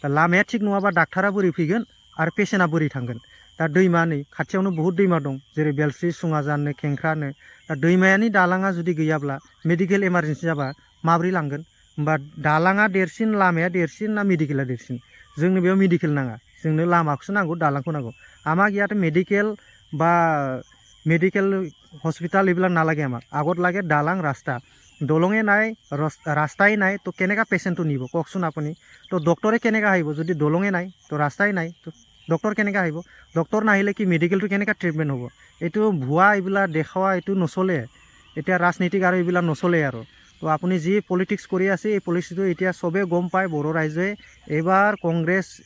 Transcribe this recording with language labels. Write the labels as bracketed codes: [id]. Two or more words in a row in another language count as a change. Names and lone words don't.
[brx] लामाया थिग नङाबा डाक्टारा बोरै फैगोन आरो पेसेन्टआ बोरै थांगोन दा दैमा नै खाथियावनो बहुद दैमा दं जेरै बेलस्रि सुङाजाननो खेंख्रानो दा दैमायानि दालाङा जुदि गैयाब्ला [en] medical emergency [brx] जाबा माब्रै लांगोन होमबा दालाङा देरसिन लामाया देरसिन ना मेडिकेला देरसिन जोंनो बेयाव मेडिकेल नाङा जोंनो लामाखौसो नांगौ दालांखौ नांगौ [as] আমাক ইয়াতে মেডিকেল বা [en] medical hospital [as] এইবিলাক নালাগে আমাক আগত লাগে দালাং ৰাস্তা দলঙে নাই ৰাস্তাই নাই তো কেনেকৈ পেচেণ্টটো নিব কওকচোন আপুনি তো ডক্টৰে কেনেকৈ আহিব যদি দলঙে নাই তো ৰাস্তাই নাই তো ডক্টৰ কেনেকৈ আহিব ডক্টৰ নাহিলে কি মেডিকেলটো কেনেকৈ ট্ৰিটমেণ্ট হ'ব এইটো ভুৱা এইবিলাক দেখুওৱা এইটো নচলে এতিয়া ৰাজনীতিক আৰু এইবিলাক নচলে আৰু তো আপুনি যি পলিটিক্স কৰি আছে এই পলিটিক্সটো এতিয়া চবেই গম পায় বড়ো ৰাইজে এইবাৰ কংগ্ৰেছ